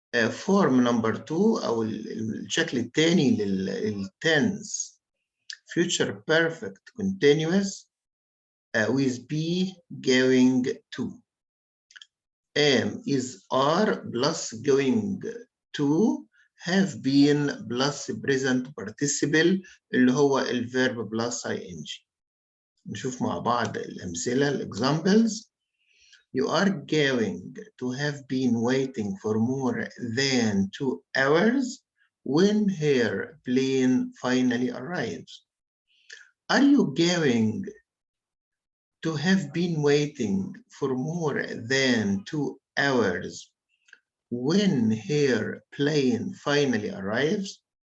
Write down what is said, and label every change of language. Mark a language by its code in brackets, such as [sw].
[en] Form number 2 [ar] أو الشكل الثاني [en] للtense future perfect continuous with be going to. Am is are plus going to have been plus present participle [ar] اللي هو [en] الverb plus ing. [ar] نشوف مع بعض الأمثلة الexamples. [en] You are going to have been waiting for more than 2 hours when her plane finally arrives. Are you going to have been waiting for more than 2 hours when her plane finally arrives?